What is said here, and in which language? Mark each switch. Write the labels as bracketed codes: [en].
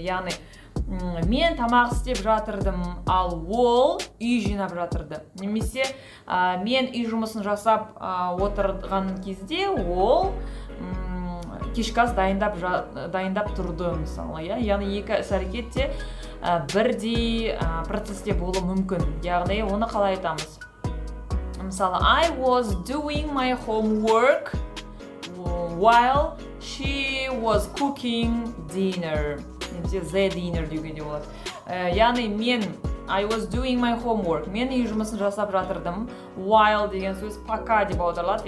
[kk] Яғни мен тамақ істеп жатырдым, ал ол үй жинап жатырды. Немесе мен үй жұмысын жасап отырған кезде ол кешкі ас дайындап тұрды мысалы, яғни екі іс әрекетте бірдей процесте болуы мүмкін. Яғни оны қалай айтамыз? Мысалы, [en] I was doing my homework while she was cooking dinner. [kk] Немесе the dinner деуге де болады. Яғни [en] I was doing my homework. [kk] Мен үй жұмысын жасап жатырдым. While деген сөз пока деп аударылады.